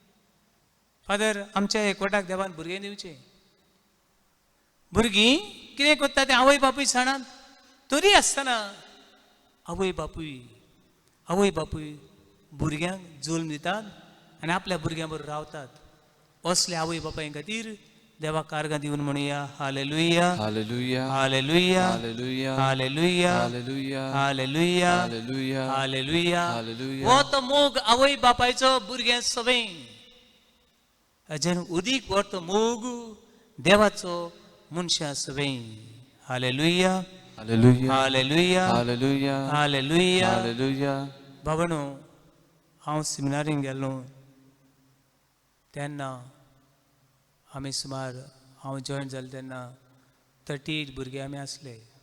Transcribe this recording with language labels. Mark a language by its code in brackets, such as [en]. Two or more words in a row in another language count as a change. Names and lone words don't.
[kok] फादर आमच्या एकवटाक देवान भुरगें दिवचें. भुरगीं कितें करता तें आवय बापूय जाणात. तरी आसतना आवय बापूय भुरग्यांक जल्म दितात आनी आपल्या भुरग्यां बरोबर रावतात. असल्या आवय बापाय खातीर देवाक कारगां दिवन म्हणुया हालेलुया, हालेलुया, हालेलुया, हालेलुया, हालेलुया, हालेलुया, हालेलुया, हालेलुया, हालेलुया. हालेलुया. हो तो मोग आवय बापायचो भुरग्यां सवें. अजून उदीक हो तो मोग देवाचो मनशां सवें. हालेलुया, हालेलुया, हालेलुया, हालेलुया, हालेलुया. हालेलुया. बाबानो, हांव सेमिनारीन गेल्लो तेन्ना आमी सुमार, हांव जॉयन जालें तेन्ना 38 भुरगे आमी आसले.